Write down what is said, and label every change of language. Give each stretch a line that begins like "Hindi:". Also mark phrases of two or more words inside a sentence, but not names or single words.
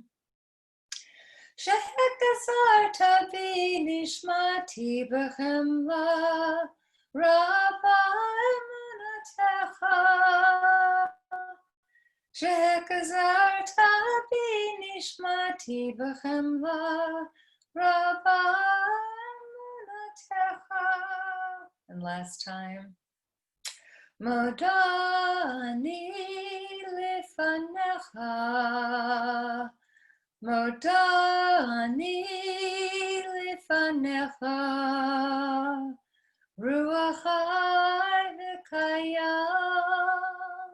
Hebrew: שהחזרת בי נשמתי בחמלה רבה אמונתך. שהחזרת בי נשמתי בחמלה רבה אמונתך.
English: And last time.
Hebrew: מודה אני לפניך. מודה אני לפניך. רוח חי וקיים.